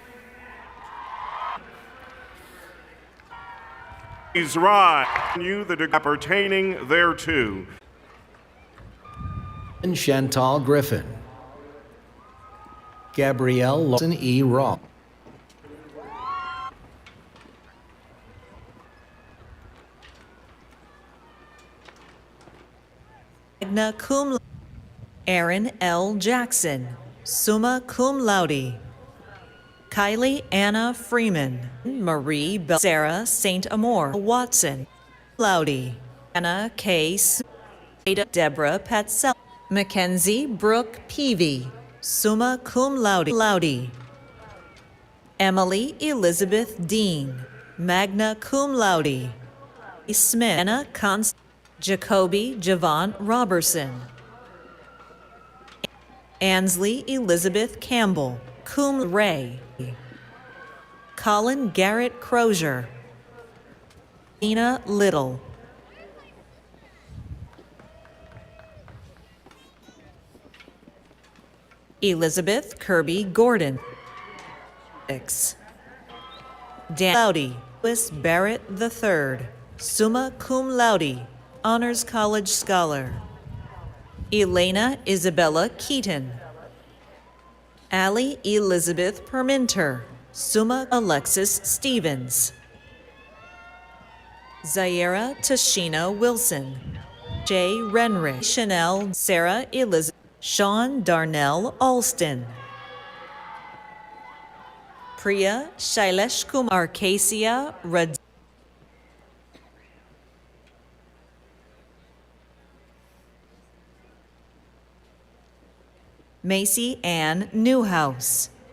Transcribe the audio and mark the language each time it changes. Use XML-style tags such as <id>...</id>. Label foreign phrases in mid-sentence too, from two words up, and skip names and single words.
<en>Please rise. You the degree appertaining thereto. And Chantal Griffin. Gabrielle Lawson E. Raw.</en> <la>Magna cum laude.</la> <en>Aaron L.</en> <la>Jackson, summa cum laude.</la> <en>Kylie Anna Freeman, Marie Bell, Sarah St. Amour Watson, laude. Anna K. Deborah Patsell, Mackenzie Brooke Peavy,</en> <la>summa cum laude.</la> <en>Emily Elizabeth Dean,</en> <la>magna cum laude.</la> <en>Smith Anna Const. Jacoby Javon Robertson. Ansley Elizabeth Campbell,</en> <la>cum laude.</la> <en>Colin Garrett Crozier. Nina Little. Elizabeth Kirby Gordon. Dan Laude. Louis Barrett III,</en> <la>summa cum laude,</la> <en>Honors College Scholar. Elena Isabella Keaton. Allie Elizabeth Perminter, summa Alexis Stevens. Zaira Tashina Wilson. Jay Renrick. Chanel Sarah Elizabeth. Sean Darnell Alston. Priya Shailesh Kumar Arcasia Rad. Macy Ann Newhouse.</en>